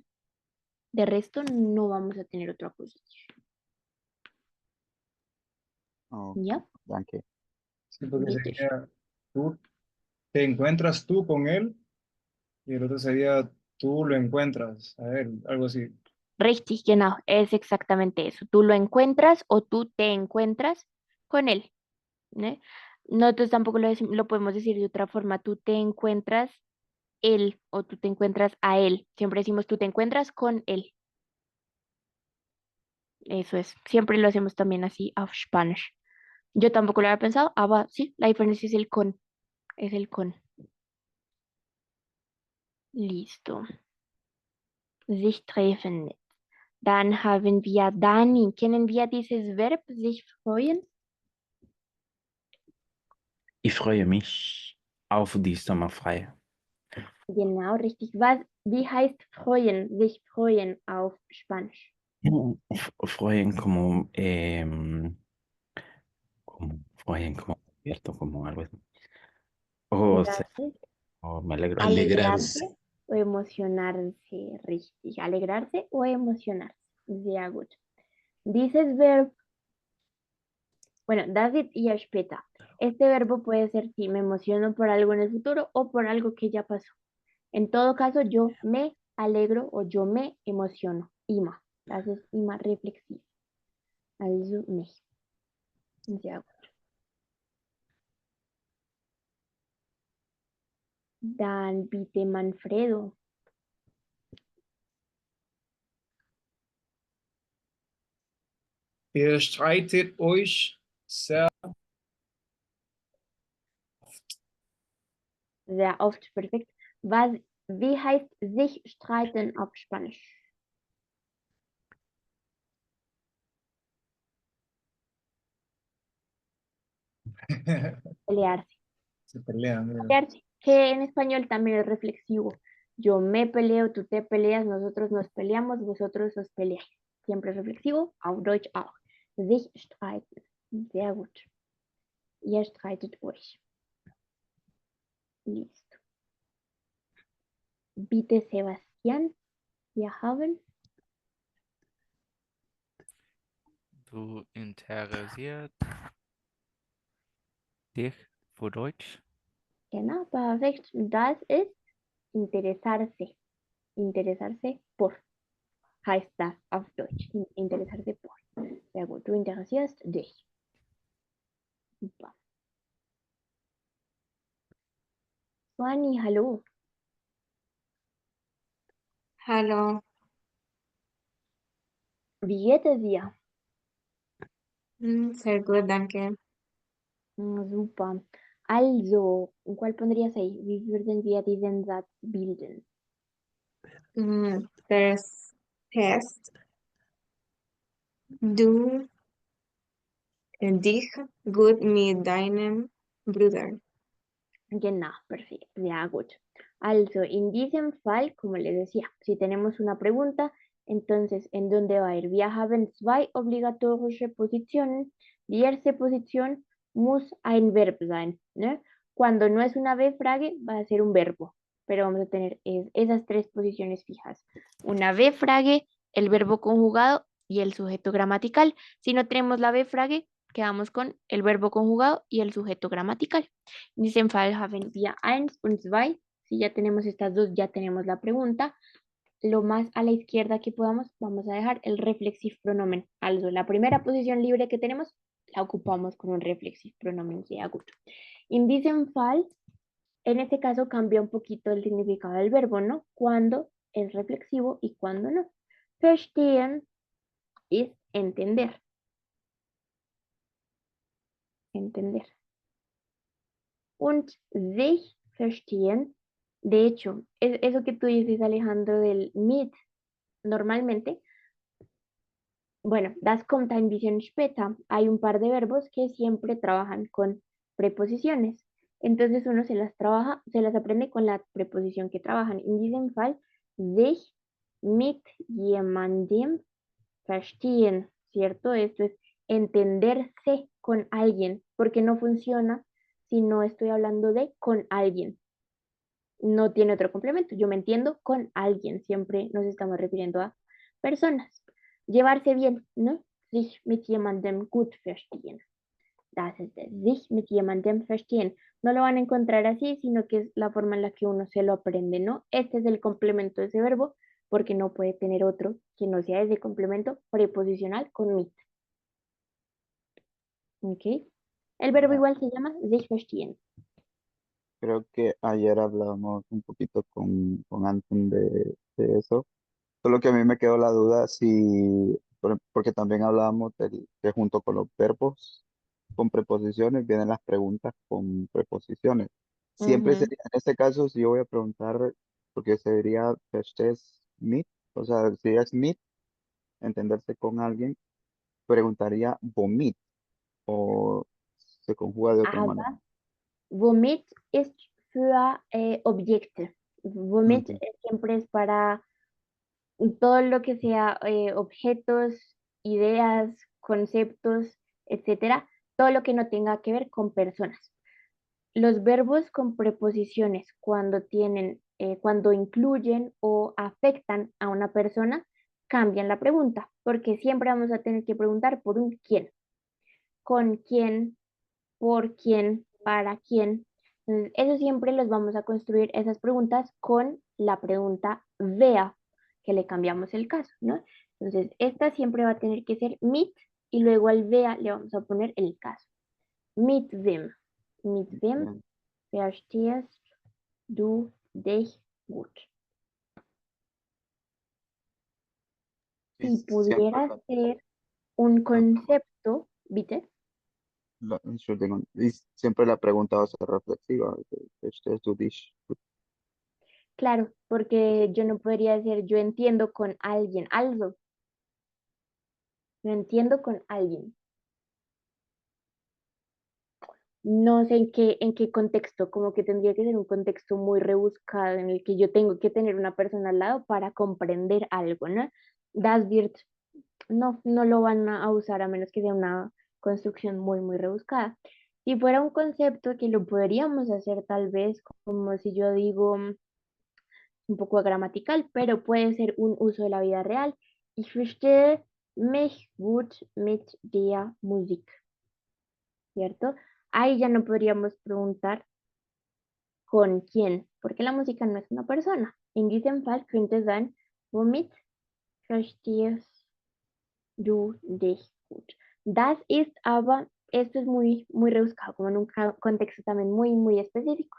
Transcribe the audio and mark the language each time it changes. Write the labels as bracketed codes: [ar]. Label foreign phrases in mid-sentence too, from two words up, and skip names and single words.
[es] De resto no vamos a tener otro acusativo. ¿Ya? [de] danke. [es] Sí, porque [de] Bitte. [es] sería tú te encuentras tú con él y el otro sería tú lo encuentras a él, algo así. [de] Richtig, genau, [es] es exactamente eso. Tú lo encuentras o tú te encuentras con él. ¿né? Nosotros tampoco lo podemos decir de otra forma. Tú te encuentras él o tú te encuentras a él. Siempre decimos tú te encuentras con él. Eso es. Siempre lo hacemos también así, [de] auf Spanish. [es] Yo tampoco lo había pensado. Sí, la diferencia es el con. Es el con. Listo. [de] Sich treffen. Dann haben wir Dani. Kennen wir dieses Verb, sich freuen? Ich freue mich auf die Sommerfrei. Genau, richtig. Wie heißt freuen? Sich freuen auf Spanisch. [es] Freuen como freuen, como cierto, como algo así. Gracias. Me alegro. Alegrarse Alegrarse. o emocionarse, richtig. Alegrarse o emocionarse. [de] Sehr gut. Dieses Verb, bueno, das it y später. [es] Este verbo puede ser si me emociono por algo en el futuro o por algo que ya pasó. En todo caso, yo me alegro o yo me emociono. [de] Immer. Das ist immer reflexiv. Also mich. Sehr gut. Dann bitte Manfredo. Ihr streitet euch sehr Sehr oft perfekt. Wie heißt sich streiten auf Spanisch? [es] Pelearse. se pelean. Mira. Pelearse, que en español también es reflexivo. Yo me peleo, tú te peleas, nosotros nos peleamos, vosotros os peleáis. Siempre es reflexivo, [de] auf Deutsch auch. Sich streiten. Sehr gut. Ihr streitet euch. Listo. Bitte Sebastián. Wir haben. Du interessiert dich für Deutsch? Genau, perfekt. Das ist interesarse. [es] Interesarse por. [de] Heißt das auf Deutsch. [es] Interesarse por. [de] Sehr gut. Du interessierst dich. Super. Suani, hallo. Hallo, Wie geht es dir? sehr gut, danke. Super. Also, [es] ¿cuál pondrías ahí? [de] Wie würden wir diesen Satz bilden? Das Test, du dich gut mit deinem Bruder. Genau, perfekt, sehr gut. Also, in diesem Fall, [es] como les decía, si tenemos una pregunta, entonces, ¿en dónde va a ir? [de] Wir haben zwei obligatorische Positionen. Die erste Position muss ein Verb sein, [es] ¿no? Cuando no es una B-Frage, va a ser un verbo, pero vamos a tener esas tres posiciones fijas. Una B-Frage, el verbo conjugado y el sujeto gramatical. Si no tenemos la B-Frage, quedamos con el verbo conjugado y el sujeto gramatical. [de] En diesem Fall haben wir 1 und 2. [es] Si ya tenemos estas dos, ya tenemos la pregunta. Lo más a la izquierda que podamos, vamos a dejar el [de] reflexive pronomen. [es] Also, la primera posición libre que tenemos, la ocupamos con un [de] reflexive pronomen sehr gut. En diesem Fall, [es] en este caso cambia un poquito el significado del verbo, ¿no? Cuando es reflexivo y cuando no. Verstehen es entender. Entender. [de] Und sich verstehen, [es] de hecho, eso que tú dices, Alejandro, del mit, normalmente, bueno, [de] das kommt ein bisschen später, [es] hay un par de verbos que siempre trabajan con preposiciones. Entonces uno se las trabaja, se las aprende con la preposición que trabajan. [de] In diesem Fall, sich mit jemandem verstehen, [es] ¿cierto? Esto es entenderse con alguien, porque no funciona si no estoy hablando de con alguien. No tiene otro complemento. Yo me entiendo con alguien. Siempre nos estamos refiriendo a personas. Llevarse bien, ¿no? [de] Sich mit jemandem gut verstehen. Das ist es. Sich mit jemandem verstehen. [es] No lo van a encontrar así, sino que es la forma en la que uno se lo aprende, ¿no? Este es el complemento de ese verbo, porque no puede tener otro que no sea ese complemento preposicional con mit. ¿Ok? El verbo Ya. igual se llama [de] sich verstehen. [es] Creo que ayer hablamos un poquito con Anton de eso. Solo que a mí me quedó la duda si, porque también hablábamos que junto con los verbos con preposiciones vienen las preguntas con preposiciones. Siempre Ujú. sería, en este caso, si yo voy a preguntar, porque sería [de] verstehst mit, [es] o sea, si es mit, entenderse con alguien, preguntaría vomit o se conjuga de otra manera. [de] Aber womit ist für Objekte. Womit [es] Ujú. siempre es para todo lo que sea objetos, ideas, conceptos, etcétera, todo lo que no tenga que ver con personas. Los verbos con preposiciones cuando tienen, cuando incluyen o afectan a una persona, cambian la pregunta, porque siempre vamos a tener que preguntar por un quién, con quién, por quién, para quién. Entonces, eso siempre los vamos a construir esas preguntas con la pregunta vea, que le cambiamos el caso, ¿no? Entonces, esta siempre va a tener que ser mit y luego al vea le vamos a poner el caso. [de] Mit wem. Mit wem [es] Bien. [de] verstehst du dich gut? [es] Y Si siempre pudiera ser un concepto, ¿viste? Entschuldigung, y siempre la pregunta va a ser reflexiva. [de] Verstehst du dich? [es] Claro, porque yo no podría decir yo entiendo con alguien, algo, no entiendo con alguien. No sé en qué contexto, como que tendría que ser un contexto muy rebuscado en el que yo tengo que tener una persona al lado para comprender algo, ¿no? Das wird, no, no lo van a usar a menos que sea una construcción muy, muy rebuscada. Si fuera un concepto que lo podríamos hacer tal vez como si yo digo un poco gramatical, pero puede ser un uso de la vida real. [de] Ich verstehe mich gut mit der Musik, [es] ¿cierto? Ahí ya no podríamos preguntar con quién, porque la música no es una persona. [de] In diesem Fall könnte sein, womit verstehst du dich gut? Das ist aber, [es] esto es muy, muy rebuscado, como en un contexto también muy, muy específico.